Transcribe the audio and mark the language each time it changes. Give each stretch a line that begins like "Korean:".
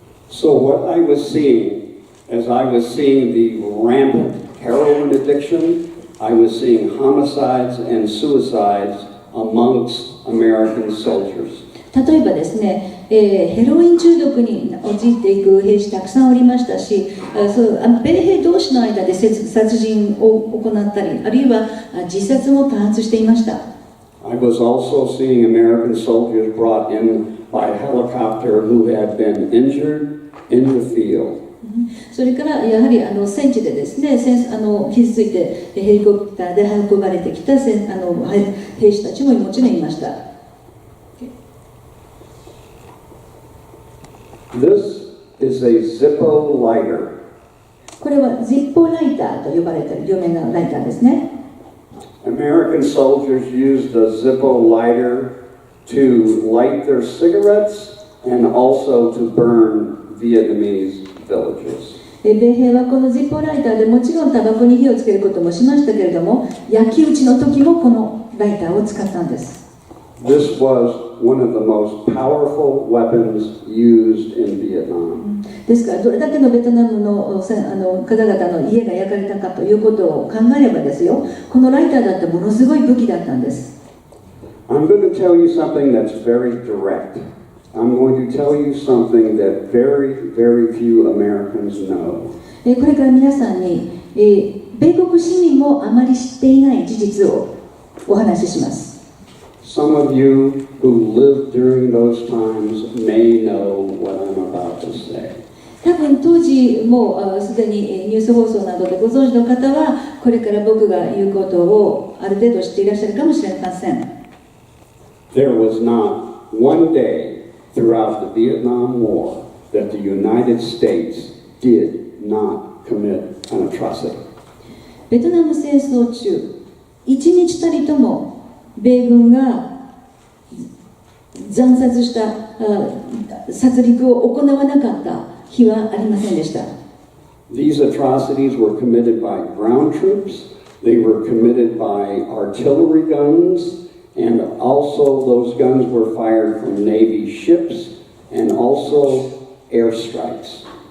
English: So what I was seeing, as I was seeing the rampant heroin addiction, I was seeing homicides and suicides amongst American soldiers.
Japanese: 例えばですね、ヘロイン中毒に陥っていく兵士たくさんおりましたし、米兵同士の間で殺人を行ったり、あるいは自殺も多発していました。
English: I was also seeing American soldiers brought in by helicopter who had been injured in the field.
Japanese: それからやはり戦地でですね、傷ついてヘリコプターで運ばれてきた兵士たちももちろんいました。
English: This is a Zippo lighter.
Japanese: これはジッポーライターと呼ばれている有名なライターですね。
English: American soldiers used the Zippo lighter to light their cigarettes and also to burn Vietnamese villages.
Japanese: 米兵はこのジッポーライターでもちろんタバコに火をつけることもしましたけれども、焼き討ちの時もこのライターを使ったんです。
English: This was one of the most powerful weapons used in Vietnam.
Japanese: ですからどれだけのベトナムの方々の家が焼かれたかということを考えればですよ、このライターだってものすごい武器だったんです。
English: I'm going to tell you something that's very direct. I'm going to tell you something that very, very few Americans know.
Japanese: これから皆さんに、米国市民もあまり知っていない事実をお話しします。
English: Some of you who lived during those times may know what I'm about to say.
Japanese: 多分当時もすでにニュース放送などでご存知の方は、これから僕が言うことをある程度知っていらっしゃるかもしれません。
English: There was not one day throughout the Vietnam War that the United States did not commit an atrocity.
Japanese: ベトナム戦争中、一日たりとも米軍が惨殺した殺戮を行わなかった日はありませんでした。
English: These atrocities were committed by ground troops, they were committed by artillery guns, and also those guns were fired from Navy ships and also airstrikes.